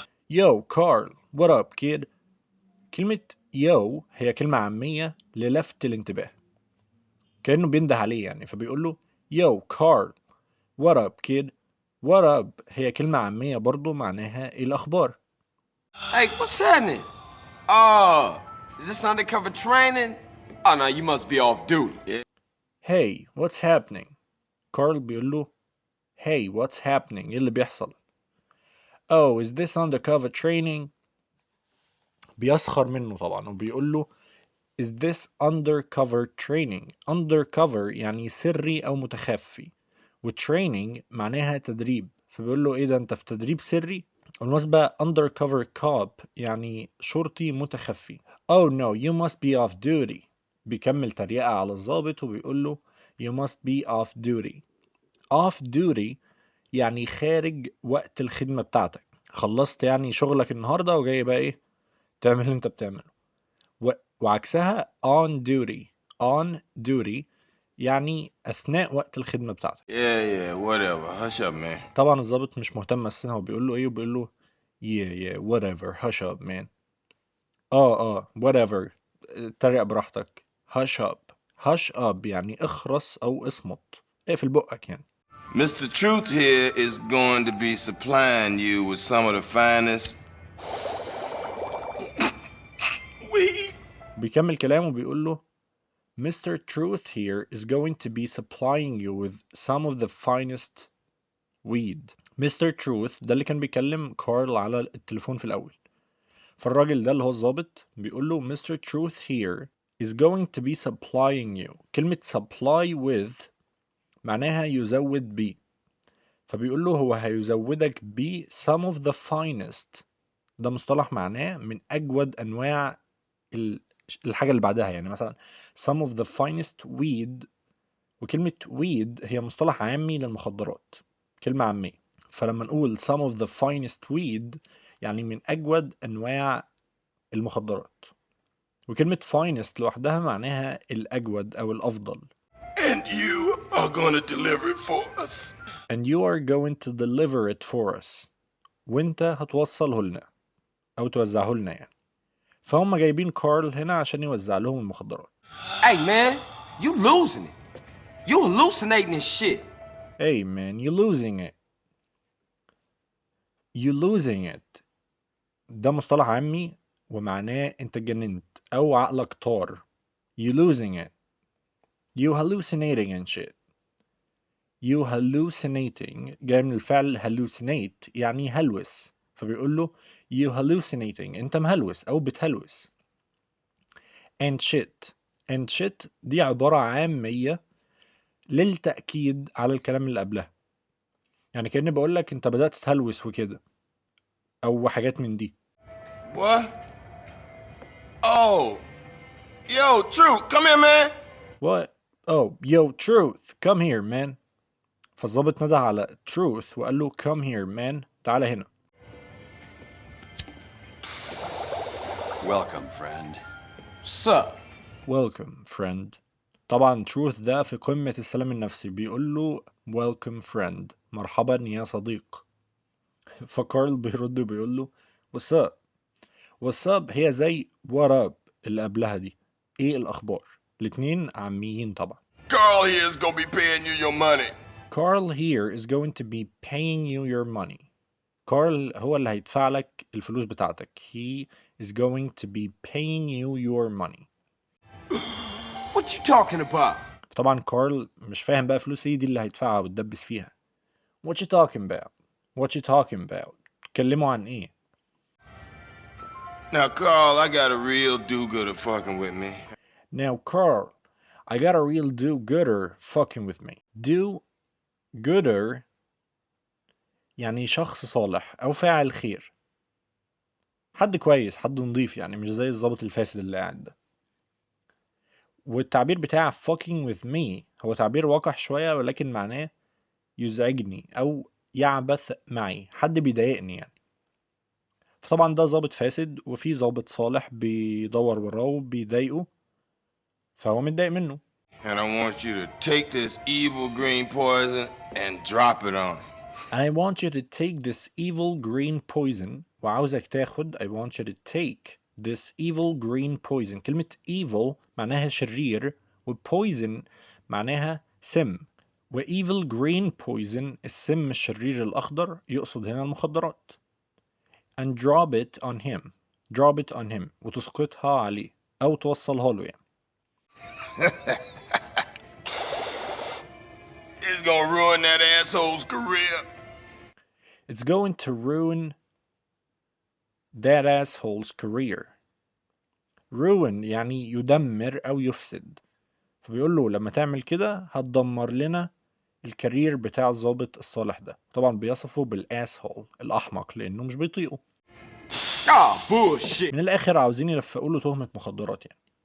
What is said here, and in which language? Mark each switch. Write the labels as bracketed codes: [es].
[en] Yo, Carl. What up, kid? [ar] كلمة yo هي كلمة عامية للفت الانتباه، كأنه بينده عليه يعني، فبيقول له [en] Yo, Carl. What up, kid? What up [ar] هي كلمة عامية برضو معناها إيه الأخبار. [en] Hey, what's happening? Oh, is this undercover training? Oh, no, you must be off duty. Hey, what's happening? [ar] كارل بيقول له [en] Hey, what's happening؟ [ar] إيه اللي بيحصل؟ [en] Oh, is this undercover training؟ [ar] بيسخر منه طبعا وبيقول له [en] Is this undercover training؟ [ar] undercover يعني سري أو متخفي، وtraining معناها تدريب، فبيقول له إيه ده أنت في تدريب سري؟ بالمناسبة [en] undercover cop [ar] يعني شرطي متخفي. [en] Oh no, you must be off duty. [ar] بيكمل تريقة على الضابط وبيقول له [en] You must be off duty. Off duty [ar] يعني خارج وقت الخدمة بتاعتك، خلصت يعني شغلك النهاردة وجاي بقى إيه تعمل اللي أنت بتعمله. وعكسها [en] on duty. on duty [ar] يعني أثناء وقت الخدمة بتاعتك. [en] Yeah, whatever. Hush up, man. [ar] طبعا الضابط مش مهتم أساسا، هو بيقول له إيه وبيقول له [en] yeah whatever hush up man. [ar] whatever اتريق براحتك. [en] hush up [ar] يعني اخرس أو اصمت، اقفل بقك يعني. [en] Mr. Truth here is going to be supplying you with some of the finest weed. [ar] بيكمل كلامه وبيقول له [en] Mr. Truth here is going to be supplying you with some of the finest weed. Mr. [ar] Truth ده اللي كان بيكلم كارل على التليفون في الأول، فالراجل ده اللي هو الضابط بيقول له [en] Mr. Truth here is going to be supplying you. [ar] كلمة [en] supply with [ar] معناها يزود بي، فبيقول له هو هيزودك ب [en] some of the finest. [ar] ده مصطلح معناه من أجود أنواع الحاجة اللي بعدها، يعني مثلا [en] some of the finest weed، [ar] وكلمة weed هي مصطلح عامي للمخدرات، كلمة عامية، فلما نقول some of the finest weed يعني من أجود أنواع المخدرات، وكلمة finest لوحدها معناها الأجود أو الأفضل. [en] And you are going to deliver it for us. And you are going to deliver it for us. [ar] وانت هتوصله لنا أو توزعه لنا يعني. فهم جايبين كارل هنا عشان يوزع لهم المخدرات. [en] Hey, man, you losing it. You hallucinating this shit. Hey man, you losing it. You losing it. [ar] ده مصطلح عامي ومعناه انت اتجننت او عقلك طار. You losing it. [en] You hallucinating and shit. You hallucinating [ar] جاي من الفعل hallucinate يعني هلوس، فبيقول له [en] you hallucinating [ar] انت مهلوس او بتهلوس. [en] And shit. And shit [ar] دي عبارة عامية للتأكيد على الكلام اللي قبلها، يعني كأني بقول لك انت بدأت تهلوس وكده او حاجات من دي. [en] What? Oh. Yo, Truth, come here, man. What? Oh, yo, Truth, come here, man. [ar] فالظابط نده على Truth وقال له [en] come here, man. [ar] تعالى هنا. [en] Welcome, friend. What's up? Welcome, friend. [ar] طبعا Truth ده في قمة السلام النفسي، بيقول له [en] welcome friend، [ar] مرحبا يا صديق. فكارل بيرد وبيقول له [en] what's up. [ar] what's up هي زي [en] what up [ar] اللي قبلها دي، ايه الأخبار. الاتنين عاميين طبعا. [en] Carl here is going to be paying you your money. Carl here is going to be paying you your money. [ar] كارل هو اللي هيدفع لك الفلوس بتاعتك. [en] He is going to be paying you your money. What you talking about? [ar] طبعا كارل مش فاهم بقى فلوس ايه دي اللي هيدفعها وتدبس فيها. [en] What you talking about? [ar] What you talking about? اتكلموا عن ايه؟ [en] Now, Carl, I got a real do-gooder fucking with me. Now Carl, I got a real do-gooder fucking with me. [ar] Do-gooder يعني شخص صالح أو فاعل خير. حد كويس، حد نضيف يعني، مش زي الضابط الفاسد اللي قاعد ده. والتعبير بتاع [en] fucking with me [ar] هو تعبير وقح شوية، ولكن معناه يزعجني أو يعبث معي، حد بيضايقني يعني. فطبعا ده ضابط فاسد، وفي ضابط صالح بيدور وراه وبيضايقه، فهو متضايق منه. [en] And I want you to take this evil green poison and drop it on him. And I want you to take this evil green poison. [ar] وعاوزك تاخد [en] I want you to take this evil green poison. [ar] كلمة evil معناها شرير، و poison معناها سم. و [en] evil green poison [ar] السم الشرير الأخضر يقصد هنا المخدرات. [en] And drop it on him. drop it on him [ar] وتسقطها عليه أو توصلها له يعني. [en] It's gonna ruin that asshole's career. It's going to ruin that asshole's career. [ar] ruin يعني يدمر أو يفسد، فبيقول له لما تعمل كده هتدمر لنا الكارير بتاع الضابط الصالح ده. طبعا بيصفه بالاسهول الأحمق لأنه مش بيطيقه. [en] bullshit. [ar] من الآخر عاوزين يلفقوا له تهمة مخدرات يعني.